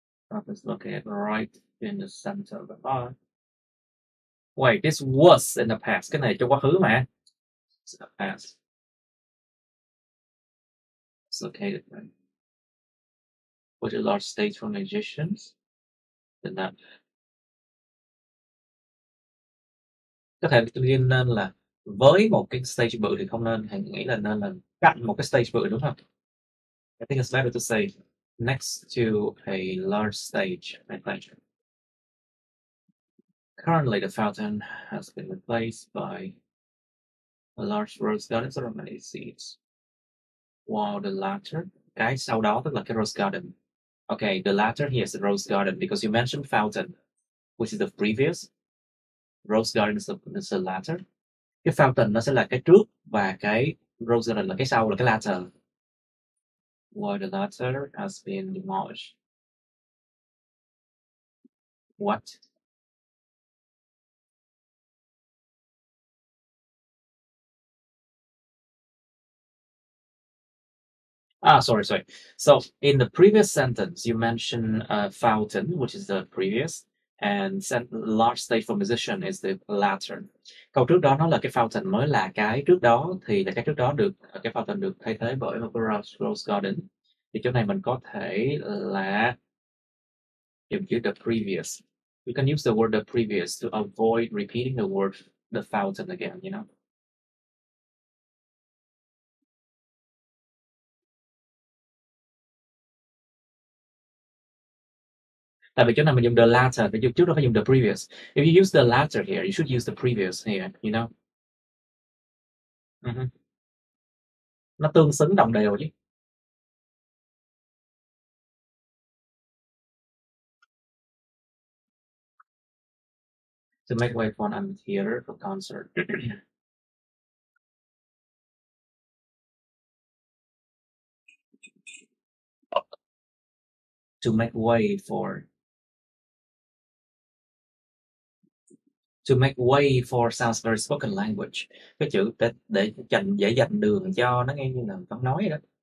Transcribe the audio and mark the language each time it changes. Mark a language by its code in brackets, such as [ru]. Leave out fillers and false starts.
[en] Let's look at right in the center of the park. Wait, this was in the past. [vi] Cái này trong quá khứ mà. [en] It's in the past. It's located right. With a large stage for musicians. Then that. [vi] Có thể tự nhiên nên là với một cái stage bự thì không nên, Hãy nghĩ là nên là cạnh một cái stage bự, đúng không? [en] I think it's better to say next to a large stage, I think. Currently, the fountain has been replaced by a large rose garden, so many seats. While the latter, [vi] cái sau đó tức là cái rose garden. [en] Okay, the latter here is the rose garden because you mentioned fountain, which is the previous. Rose garden is the latter. [vi] Cái fountain nó sẽ là cái trước và cái rose garden là cái sau, là cái latter. [en] While the latter has been demolished. What? Sorry. So in the previous sentence, you mentioned fountain, which is the previous, and large stage for musician is the latter. [vi] Câu trước đó nó là cái fountain mới là cái trước đó, thì là cái trước đó được cái fountain được thay thế bởi một cái rose garden. Thì chỗ này mình có thể là dùng chữ [en] the previous. You can use the word the previous to avoid repeating the word the fountain again, you know. [vi] Tại vì chỗ này mình dùng the latter, thì trước đó phải dùng the previous. [en] If you use the latter here, you should use the previous here, you know. [vi] Nó tương xứng đồng đều chứ. [en] To make way for an amphitheater for concert. To make way for. To make way for sounds very spoken language. [vi] Cái chữ để dễ dành đường cho nó nghe như là văn nói đó.